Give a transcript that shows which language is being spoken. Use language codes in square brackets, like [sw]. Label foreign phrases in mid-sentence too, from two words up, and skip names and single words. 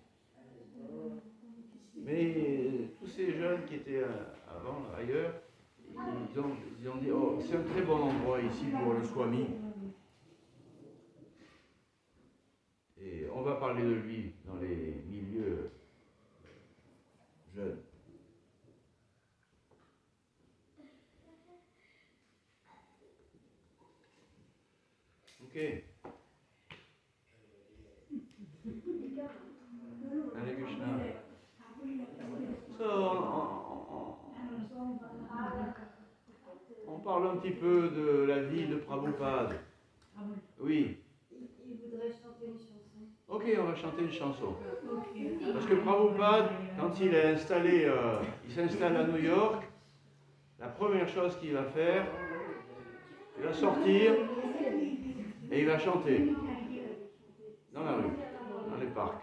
[fr] Mais tous ces jeunes qui étaient avant ailleurs, ils ont dit « Oh, c'est un très bon endroit ici pour le Swami ». Et on va parler de lui dans les milieux jeunes. Ok. Hare Krishna. So, on parle un petit peu de la vie de Prabhupada. Oui. Il voudrait chanter une chanson. Ok, on va chanter une chanson. Parce que Prabhupada, quand il est installé, il s'installe à New York, la première chose qu'il va faire, il va sortir et il va chanter dans la rue, dans les parcs.